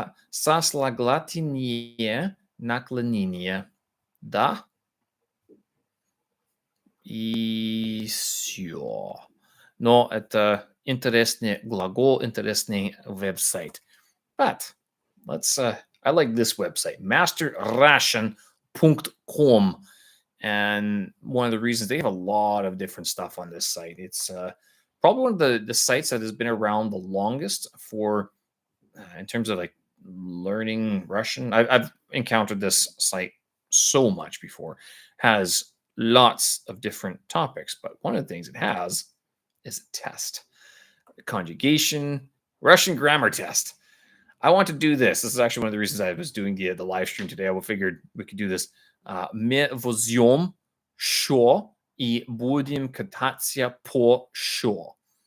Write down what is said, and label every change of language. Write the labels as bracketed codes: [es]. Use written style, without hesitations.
[ru] Сослагательное наклонение. Да? И все. Но это интересный глагол, интересный веб-сайт. [en] But I like this website, masterration.com. And one of the reasons they have a lot of different stuff on this site. It's probably one of the sites that has been around the longest for in terms of like learning Russian. I've encountered this site so much before. Has lots of different topics, but one of the things it has is a test, a conjugation, Russian grammar test. I want to do this. This is actually one of the reasons I was doing the live stream today. I figured we could do this. [ru] Мы возьмем шо и будем кататься по шо.